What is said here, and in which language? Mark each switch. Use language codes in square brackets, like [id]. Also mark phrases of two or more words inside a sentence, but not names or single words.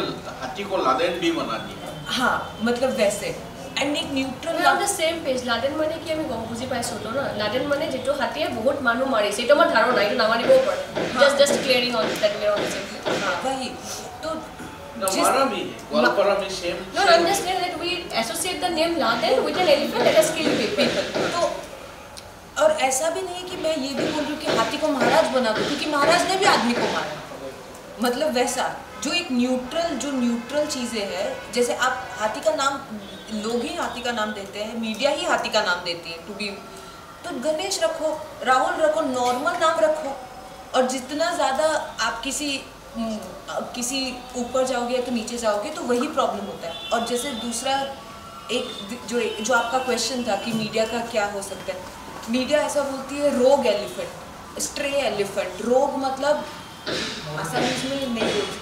[hi] हाथी को लादेन भी बना दिया हाँ मतलब वैसे एंड एक न्यूट्रल [as] नाम [en] the same page [hi] लादेन माने कि [as] আমি গম বুজি পাইছো তো না লাদেন মানে যেটো হাতিয়ে বহুত মানুহ মাৰিছে এটা আমাৰ ধাৰণা এটা নামানিবও পাৰে [en] just clearing on that we are on same [hi] हाँ वही तो हमारा भी गोलपारा में सेम [en] No, I'm just saying that we associate the name Laden with an elephant that has killed people. [hi] तो और ऐसा भी नहीं है कि मैं ये भी बोल रही हूँ कि हाथी को महाराज बना दो क्योंकि महाराज ने भी आदमी को मारा मतलब वैसा जो एक न्यूट्रल चीज़ें हैं जैसे आप हाथी का नाम लोग ही हाथी का नाम देते हैं मीडिया ही हाथी का नाम देती है टू बी तो गणेश रखो राहुल रखो नॉर्मल नाम रखो और जितना ज़्यादा आप किसी ऊपर जाओगे या तो नीचे जाओगे तो वही प्रॉब्लम होता है और जैसे दूसरा जो आपका क्वेश्चन था कि मीडिया का क्या हो सकता है मीडिया ऐसा बोलती है [en] rogue elephant stray elephant [hi] रोग मतलब असमीज में नहीं